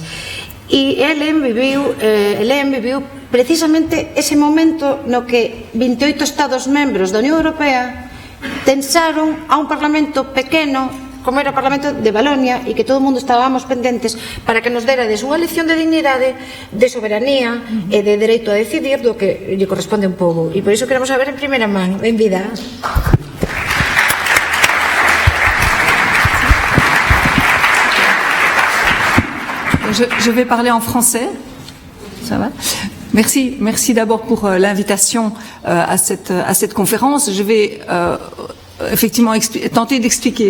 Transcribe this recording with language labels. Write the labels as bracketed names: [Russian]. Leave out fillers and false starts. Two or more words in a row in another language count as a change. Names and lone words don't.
[Galician] E Helen viviu precisamente ese momento no que 28 Estados membros da Unión Europea tensaron a un Parlamento pequeno como era o Parlamento de Valonia, e que todo o mundo estábamos pendentes para que nos dera de súa lección de dignidade, de soberanía e de dereito a decidir do que lle corresponde a un pobo. E por iso queremos saber en primeira man. Benvida. [French] Je vais parler en français. Ça va? Merci d'abord pour l'invitation à cette conférence. Je vais effectivement tenter d'expliquer.